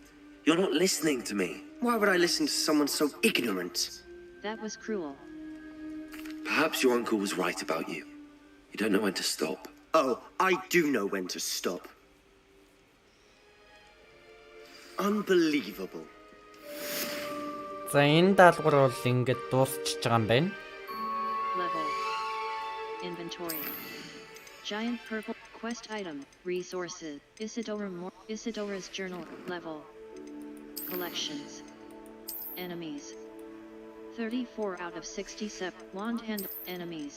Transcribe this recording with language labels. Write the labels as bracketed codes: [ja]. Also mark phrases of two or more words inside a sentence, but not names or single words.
[en] You're not listening to me. Why would I listen to someone so ignorant? That was cruel. Perhaps your uncle was right about you. You don't know when to stop. Oh, I do know when to stop. Unbelievable. [mn] За энэ даалгавар бол ингээд дуусчихж байгаа юм байна. [en] Level. Inventory. Giant purple quest item. Resources. Isidora's journal. Level. Collections. Enemies. 34 out of 67. Wand hand. Enemies.